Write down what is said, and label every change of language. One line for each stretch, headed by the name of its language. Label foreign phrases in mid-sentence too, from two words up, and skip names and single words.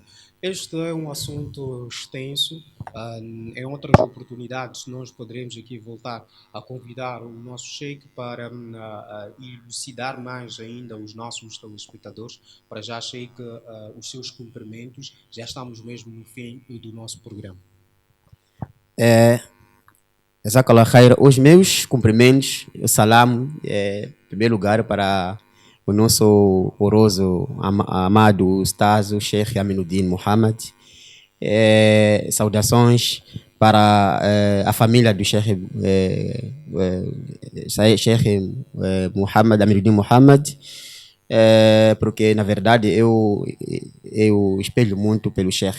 Portuguese: Este é um assunto extenso. Em outras oportunidades, nós poderemos aqui voltar a convidar o nosso Sheikh para elucidar mais ainda os nossos telespectadores. Para já, Sheikh, os seus cumprimentos. Já estamos mesmo no fim do nosso programa.
Arabic: جزاك الله خير.
Portuguese: Os meus cumprimentos, o salam, em primeiro lugar para o nosso oroso, amado Ustaz, o Sheikh Aminuddin Muhammad. Saudações para a família do Sheikh Muhammad, Aminuddin Muhammad, porque na verdade eu espelho muito pelo Sheikh.